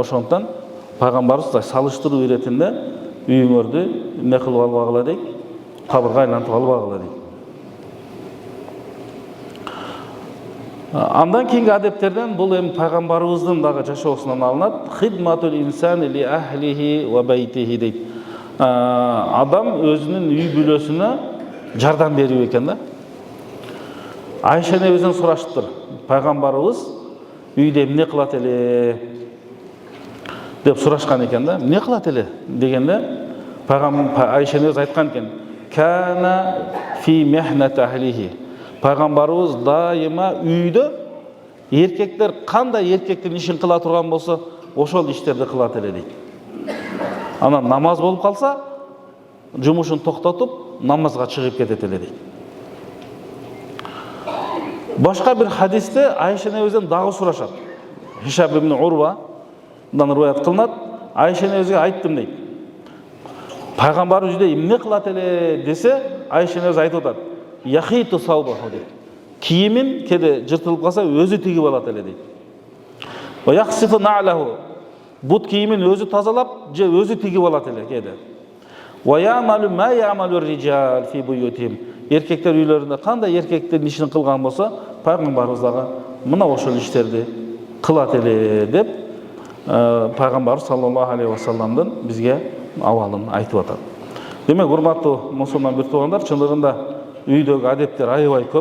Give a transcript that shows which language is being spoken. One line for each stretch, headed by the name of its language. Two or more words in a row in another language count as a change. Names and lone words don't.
Kyrgyz: Ошондон пайгамбарыбыз салыштыруу иретинде үйүңөрдү эмне кылып албагыла дейт, кабырга айлантып албагыла дейт. Андан кийинки адептерден бул эми пайгамбарыбыздын дагы жашоосунан алынат:
Arabic: "خدمة الإنسان لأهله وبيته"
Kyrgyz: дейт. Адам өзүнүн үй бүлөсүнө жардам берүү экен да. Айша энебизден сураштыр. Пайгамбарыбыз үйдө эмне кылат эле деп сурашкан экен да. Эмне кылат эле дегенде пайгамбар Айша энебиз айткан экен:
Arabic: "كان في مهنة أهله".
Kyrgyz: Пайгамбарыбыз дайыма үйдө эркектер кандай эркектин ишин кыла турган болсо, ошол иштерди кылат эле дейт. Анан намаз болуп калса, жумушун токтотуп, намазга чыгып кетет эле дейт. Башка бир хадисте Айша энебизден дагы сурашат. Хишам ибн Урвадан риваят кылынат. Айша энебизге айттым дейт. Пайгамбар үйдө эмне кылат эле десе, Айша энебиз айтып атат:
Arabic: "يخيط ثوبه"
Kyrgyz: дейт. Кийимин кеде жыртылып калса, өзү тигип алат эле дейт.
Arabic: "ويخصف نعله",
Kyrgyz: бут кийимин өзү тазалап, же өзү тигип алат эле кеде.
Arabic: "ويعمل ما يعمل الرجال في بيوتهم",
Kyrgyz: эркектер үйлөрүндө кандай эркектин ишин кылган болсо, пайгамбарыбыз дагы мына ошол иштерди кылат эле деп пайгамбарыбыз
Arabic: صلى الله عليه وسلم
Kyrgyz: бизге абалын айтып атат. Демек, урматтуу мусулман бир туугандар, чындыгында үйдөгү адептер аябай көп.